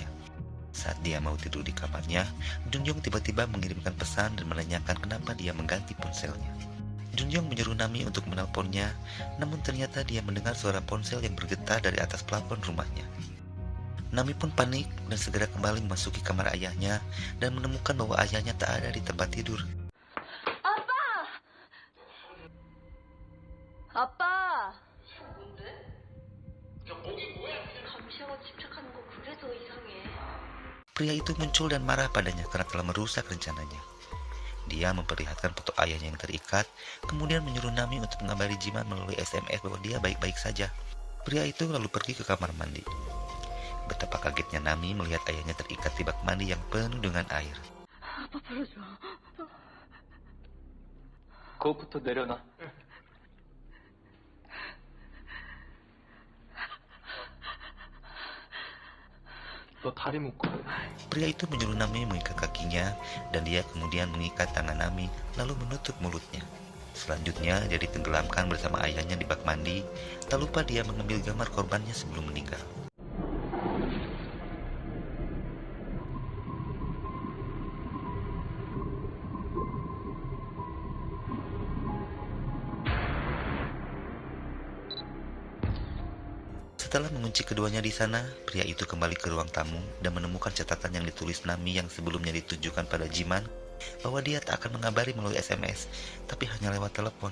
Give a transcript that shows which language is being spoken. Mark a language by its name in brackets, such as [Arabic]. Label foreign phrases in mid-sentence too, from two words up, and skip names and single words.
[Indonesian] Saat dia mau tidur di kamarnya, Junyoung tiba-tiba mengirimkan pesan dan menanyakan kenapa dia mengganti ponselnya. Junyoung menyuruh Nami untuk menelponnya, namun ternyata dia mendengar suara ponsel yang bergetar dari atas plafon rumahnya. Nami pun panik dan segera kembali memasuki kamar ayahnya dan menemukan bahwa ayahnya tak ada di tempat tidur. [Korean] 아빠! 거 집착하는 거 그래서 이상해. [Indonesian] Pria itu muncul dan marah padanya karena telah merusak rencananya. Dia memperlihatkan foto ayahnya yang terikat, kemudian menyuruh Nami untuk mengabari Jiman melalui SMS bahwa dia baik-baik saja. Pria itu lalu pergi ke kamar mandi. Betapa kagetnya Nami melihat ayahnya terikat di bak mandi yang penuh dengan air. [Korean] 아빠 불러줘. 그것부터 내려놔. 너 다리 묶어. [Indonesian] Pria itu menyuruh Nami mengikat kakinya dan dia kemudian mengikat tangan Nami lalu menutup mulutnya. Selanjutnya dia ditenggelamkan bersama ayahnya di bak mandi. Tak lupa dia mengambil gambar korbannya sebelum meninggal. Setelah mengunci keduanya di sana, pria itu kembali ke ruang tamu dan menemukan catatan yang ditulis Nami yang sebelumnya ditujukan pada Jiman bahwa dia tak akan mengabari melalui SMS, tapi hanya lewat telepon.